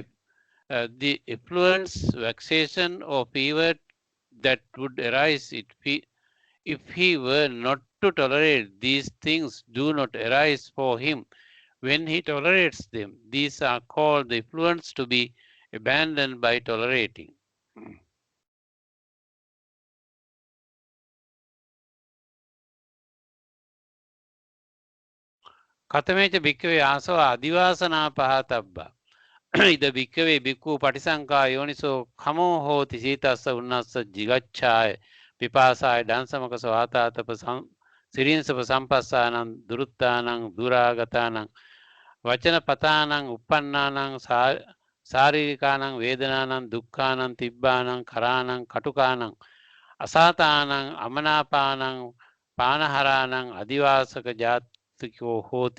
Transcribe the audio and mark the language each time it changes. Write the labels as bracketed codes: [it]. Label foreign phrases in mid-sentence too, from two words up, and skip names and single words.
[en] The influence, vexation, or fever that would arise if he were not to tolerate these things do not arise for him when he tolerates them. These are called the influence to be abandoned by tolerating. [pi] කතමේච භික්කවේ ආසව අදිවාසනා පහතබ්බා. ඉද භික්කවේ භික්ඛු පටිසංකා යෝනිසෝ කමෝ හෝති සීතස්ස උන්නස්ස ජිගච්ඡාය පිපාසාය ඩංසමක සවාතාතප සිරින්සප සම්පස්සානං දුරුත්තානං දුරාගතානං වචන පතානං උප්පන්නානං ශාරීරිකානං වේදනානං දුක්ඛානං තිබ්බානං කරානං කටුකානං අසාතානං අමනාපානං පානහරානං අදිවාසක ජාතිකෝ හෝති.